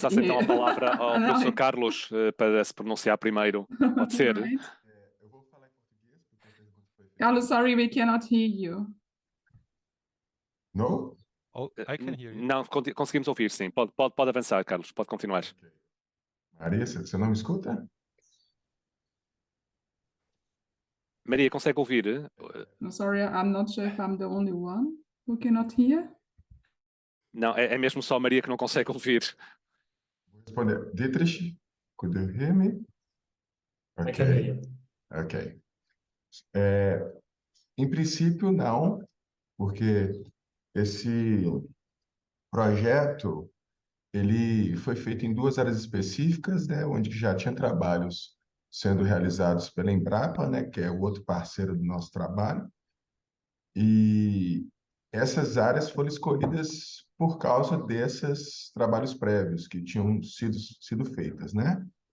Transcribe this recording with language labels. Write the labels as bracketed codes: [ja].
[pt] passasse então a palavra ao Não, professor Carlos para se pronunciar primeiro. Pode ser? [en] Right. [pt] Eu vou falar em português, porque a pergunta foi feita. [en] Carlos, sorry, we cannot hear you. No? Oh, I can hear you. [pt] Não, conseguimos ouvir, sim. Pode avançar, Carlos. Pode continuar. [en] Ok. [pt] Maria, você não me escuta? Maria, consegue ouvir? [en] No, sorry, I'm not sure if I'm the only one who cannot hear. [pt] Não, é mesmo só a Maria que não consegue ouvir. Vou responder. [en] Dietrich, could you hear me? I can hear you. Ok. [pt] Em princípio, não, porque esse projeto ele foi feito em duas áreas específicas, né, onde já tinha trabalhos sendo realizados pela Embrapa, né, que é o outro parceiro do nosso trabalho, e essas áreas foram escolhidas por causa desses trabalhos prévios que tinham sido feitas, né?